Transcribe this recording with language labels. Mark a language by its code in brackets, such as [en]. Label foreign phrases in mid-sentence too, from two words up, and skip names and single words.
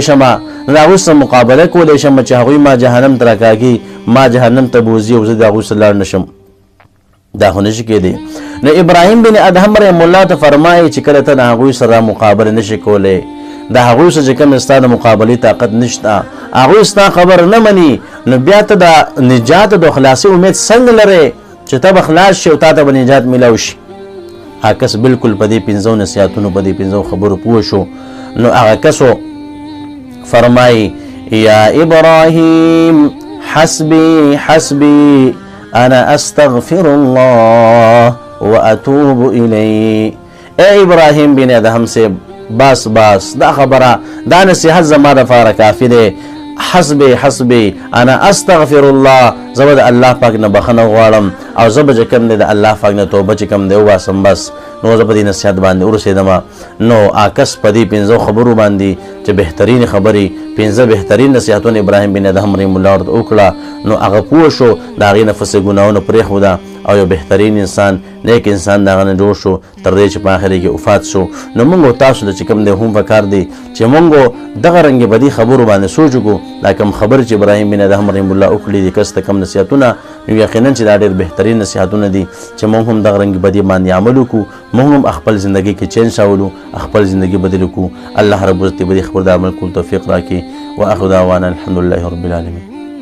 [ps] شمه نه هغوی سره مقابله کولی شم چې هغوی ما جهنم ته راکاږي ما جهنم ته بوځي او زه د هغوی سره لاړ نه شم دا خو نشي کېدی نو ابراهیم بن ادهم رحمه الله ته فرمایي چې کله ته د هغوی سره مقابله نشي کولی د هغوی سره چې کوم ستا د مقابلې طاقت نشته هغوی ستا خبر نه مني نو بیا ته د نجات د خلاصي امید څنګه لرې چې ته به خلاص شي او تا ته به نجات میلاو شي هغه کس بالکل په دې 5 نصیحتونو په دې 5 خبرو پوه شو نو هغه کسو فرمایي [ar] یا ابراهیم حسبي حسبي انا استغفر الله واتوب الی [ps] ای ابراهیم بن ادهم سے بس دا خبره دا نصیحت زما دپاره کافي دی [ar] حسبي حسبي انا استغفر الله [ps] زه د الله پاک نه بخښنه غواړم او زه به چې کوم دی د الله پاک نه توبه چې کوم دی وباسم بس نو زه په دې نصیحت باندې ورسېدم نو آکس په دې 5 خبرو باندې چې بهترین خبرې 5 بهترین نصیحتونه ابراهیم بن ادهم رحمه الله ورته وکړه نو هغه پوه شو د هغې نه فسې ګناهونه پرېښوده او یو بهترین انسان نیک انسان د هغه نه جوړ شو تر دې چې په آخر کې وفات شو نو موږ تاسو ته چې کوم دی هم پکار دی چې موږ دغه رنګې بدې خبرو باندې سوچ وکړو دا کوم خبرې چې ابراهیم بن ادهم رحمه الله وکړي دي کس ته کوم نصیحتونه نو یقینا چې دا ډېر بهترین نصیحتونه دي چې موږ هم دغه رنګې بدې باندې عمل وکړو موږ هم خپل زندګۍ کې چینج راولو خپل زندګي بدل کړو الله رب عزت دې بدې خبر د عمل کول توفیق راکړي [ar] واخر دعوانا الحمد لله رب العالمین